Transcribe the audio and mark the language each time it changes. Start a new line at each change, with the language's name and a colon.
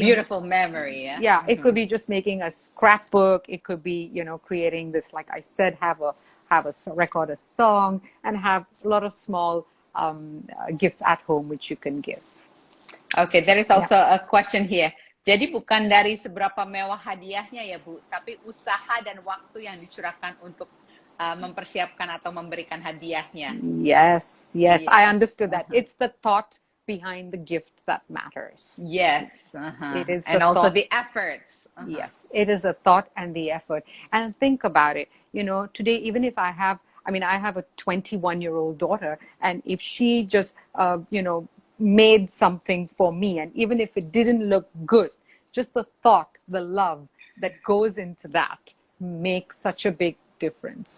English: Beautiful memory. Yeah. yeah, it could be just making a scrapbook. It could be, you know, creating this, like I said, record a song and have a lot of small gifts at home which you can give. Okay, there is also a question here.
Indonesian: Jadi bukan dari seberapa mewah hadiahnya ya Bu, tapi usaha dan waktu yang dicurahkan untuk mempersiapkan atau memberikan hadiahnya.
English: Yes, I understood that. It's the thought behind the gift that matters. Yes. It is and the also thought. the efforts. Yes, it is the thought and the effort. And think about it. You know, today, even if I have a 21-year-old daughter, and if she just, you know, made something for me, and even if it didn't look good, just the thought, the love that goes into that makes such a big difference.